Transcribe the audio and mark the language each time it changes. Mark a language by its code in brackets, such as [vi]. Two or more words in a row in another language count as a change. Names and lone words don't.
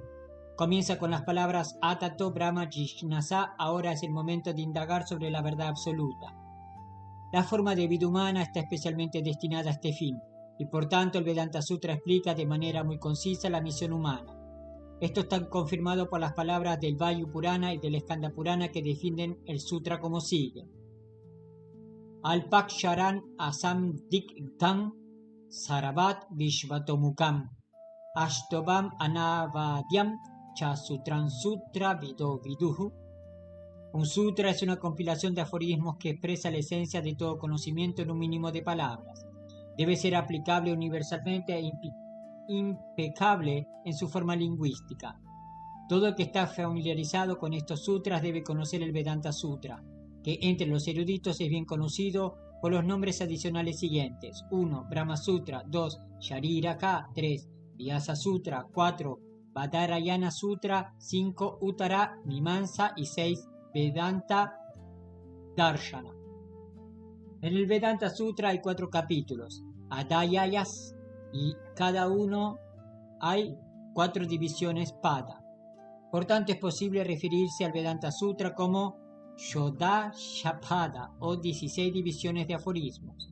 [es] Comienza con las palabras [sa] अथातो ब्रह्मजिज्ञासा, [es] ahora es el momento de indagar sobre la verdad absoluta. La forma de vida humana está especialmente destinada a este fin, y por tanto el Vedanta Sutra explica de manera muy concisa la misión humana. Esto está confirmado por las palabras del Vayu Purana y del Skanda Purana que definen el sutra como sigue. [sa] अल्पाक्षरम् असन्दिग्धम् सारवत् विश्वतोमुखम् अस्तोभम् अनवद्यम् च सूत्रम् सूत्र विदो विदुः. Un sutra es una compilación de aforismos que expresa la esencia de todo conocimiento en un mínimo de palabras. Debe ser aplicable universalmente e impecable en su forma lingüística. Todo el que está familiarizado con estos sutras debe conocer el Vedanta Sutra, que entre los eruditos es bien conocido por los nombres adicionales siguientes: 1. Brahma Sutra, 2. Shariraka, 3. Vyasa Sutra, 4. Badarayana Sutra, 5. Uttara Mimamsa y 6. Vedanta Darshana. En el Vedanta Sutra hay 4 capítulos, Adhyayas, y cada uno hay 4 divisiones Pada. Por tanto es posible referirse al Vedanta Sutra como Shodashapada o 16 divisiones de aforismos.